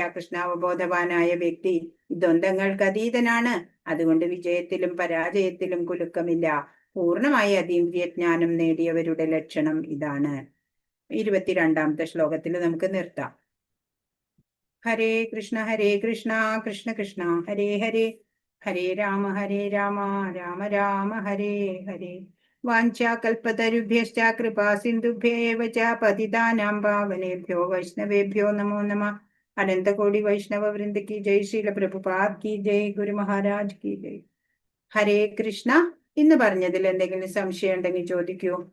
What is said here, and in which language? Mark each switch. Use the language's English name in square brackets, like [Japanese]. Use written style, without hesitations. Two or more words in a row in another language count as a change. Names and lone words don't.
[Malayalam] കൃഷ്ണാവബോധവാനായ വ്യക്തി ദ്വന്ദ്ങ്ങൾക്ക് അതീതനാണ്. അതുകൊണ്ട് വിജയത്തിലും പരാജയത്തിലും കുലുക്കമില്ല. പൂർണ്ണമായി അതീന്ദ്രിയജ്ഞാനം നേടിയവരുടെ ലക്ഷണം ഇതാണ്. 22ാമത്തെ ശ്ലോകത്തിൽ നമുക്ക് നിർത്താം. [Sanskrit] ഹരേ കൃഷ്ണ കൃഷ്ണ കൃഷ്ണ ഹരേ ഹരേ, ഹരേ രാമ രാമ രാമ ഹരേ ഹരേ. വാഞ്ചാകൽപതരുഭ്യശ്ച കൃപാ സിന്ധുഭ്യേവ ച പതിതാനാം പാവനേഭ്യോ വൈഷ്ണവേഭ്യോ നമോ നമഃ. [Hindi] अनन्तकोटि वैष्णव वृन्द की जय। शील प्रभुपाद की जय. गुरु महाराज की जय. [Sanskrit] ഹരേ കൃഷ്ണ. [Malayalam] ഇന്ന് പറഞ്ഞതിൽ എന്തെങ്കിലും സംശയം ഉണ്ടെങ്കിൽ ചോദിക്കൂ.